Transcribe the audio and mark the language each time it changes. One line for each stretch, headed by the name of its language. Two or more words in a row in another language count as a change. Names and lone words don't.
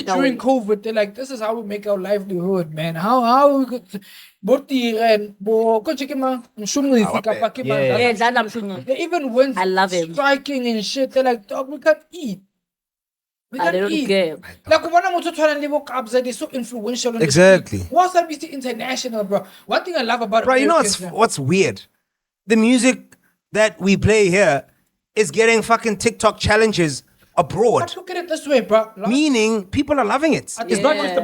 English: during COVID, they're like, this is how we make our livelihood, man. How we could. They even went I love him. striking and shit. They're like, dog, we can't eat. We I can't don't eat. care. Like, one
Tswana: motho tshwana le bo Kabza,
English: they're so influential. on the Exactly. street. What's up, Mr. International, bro? One thing I love about Bro, you know Americans, what's weird? The music that we play here is getting fucking TikTok challenges abroad. But look at it this way, bro. Meaning people are loving it. It's not just